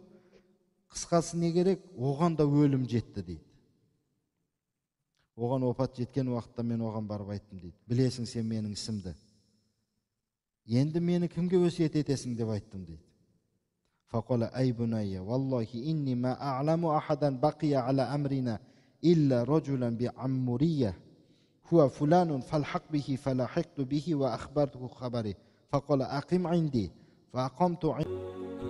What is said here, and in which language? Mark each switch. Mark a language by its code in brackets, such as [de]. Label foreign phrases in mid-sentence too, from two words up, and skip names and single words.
[kk] Қысқасы не керек? Оған да өлім жетті дейді. Оған опат жеткен уақытта мен оған барып айттым дейді. Білесің сен менің ісімді. Енді мені кімге өсиет етесің деп айттым дейді. [ar] فقال أي بني, والله إني ما أعلم أحدا بقي على أمرنا إلا رجلا بعمورية. هو فلان فالحق به فلحقت به وأخبرته خبري. فقال أقم عندي فأقمت عندي.